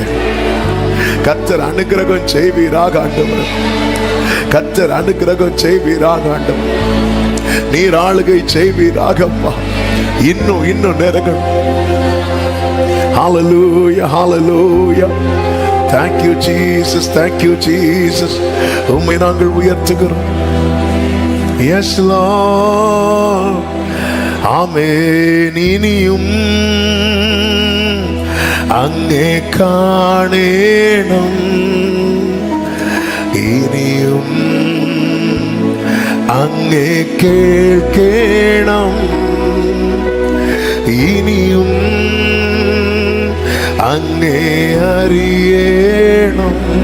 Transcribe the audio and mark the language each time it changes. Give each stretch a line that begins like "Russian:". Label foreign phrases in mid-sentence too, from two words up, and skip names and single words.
Tamil: கர்த்தர் அனுக்கிரகம் செய்வீராக ஆண்டவரே. கர்த்தர் அனுக்கிரகம் செய்வீராக ஆண்டவரே. நீர் ஆளுகை செய்வீராகப்பா. இன்னும் இன்னும் நெருங்கணும். ஹல்லேலூயா ஹல்லேலூயா.
English: Thank you Jesus, thank you Jesus.
Tamil: உம்மை நாங்கள் உயர்த்துகிறோம்.
English: Yes Lord.
Malayalam: ആമേൻ. ഇനിയും അങ്ങേ കാണേണം, ഇനിയും അങ്ങേ കേൾക്കണം, ഇനിയും അങ്ങേ അറിയണം.